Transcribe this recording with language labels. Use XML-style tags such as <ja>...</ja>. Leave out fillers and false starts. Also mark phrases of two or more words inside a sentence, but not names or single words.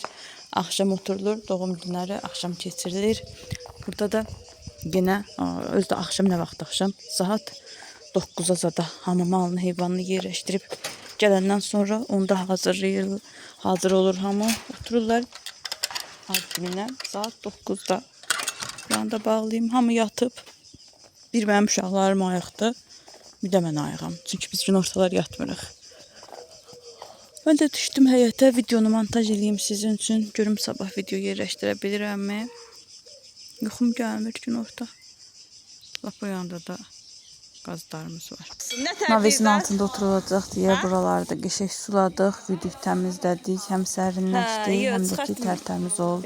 <az>Axşam oturulur, doğum günləri axşam keçirilir. Burada da yenə özdə axşam nə vaxt axşam? Saat 9-a zada hamı malını, heyvanını yerləşdirib gələndən sonra onu da hazır olur hamı. Otururlar ad gününə saat 9-da. Ben de bağlayayım. Hamı yatıb. Bir mənim uşaqlarım ayıqdır. Bir də mən ayığam. Çünki biz günortalar yatmırıq. Ben de düşdüm həyətə. Videonu montaj edeyim sizin üçün. Görüm sabah video yerləşdirə bilirəmmi? Yuxum gəlmir günorta. Lap o yanda da qazlarımız var. Navesin altında oturulacaq deyə buralarda qəşəng suladıq, yuduq, təmizlədik, həm sərinləşdi, həm də ki tərtəmiz oldu.</az>